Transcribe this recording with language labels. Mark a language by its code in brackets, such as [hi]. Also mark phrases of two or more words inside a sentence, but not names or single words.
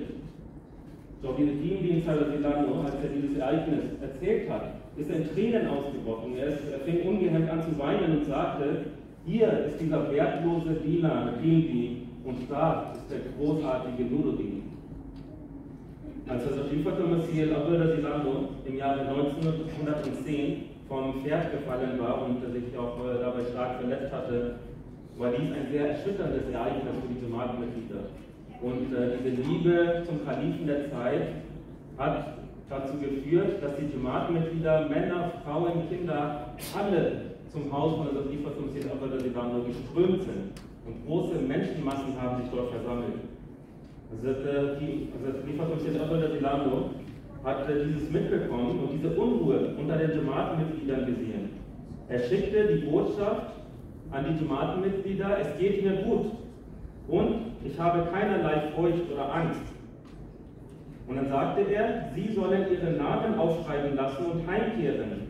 [de] Doch Jahidin Silano, als er dieses Ereignis erzählt hat, ist er in Tränen ausgebrochen. Er fing ungehemmt an zu weinen und sagte: Hier ist dieser wertlose Diener, Hindi, und da ist der großartige Nuruddin. Als das Khalifatul-Masih al-Awwal Silano im Jahre 1910 vom Pferd gefallen war und sich auch dabei stark verletzt hatte, war dies ein sehr erschütterndes Ereignis für die Jamaat-Mitglieder. Und diese Liebe zum Kalifen der Zeit hat dazu geführt, dass die Jamaat-Mitglieder, Männer, Frauen, Kinder, alle zum Haus von der Khalifatul-Masih al-Awwal Silano geströmt sind. Und große Menschenmassen haben sich dort versammelt. Khalifatul-Masih al-Awwal Silano hat dieses mitbekommen und diese Unruhe unter den Jamaat-Mitgliedern gesehen. Er schickte die Botschaft an die Jamaat-Mitglieder: Es geht mir gut und ich habe keinerlei Furcht oder Angst. Und dann sagte er, sie sollen ihre Namen aufschreiben lassen und heimkehren.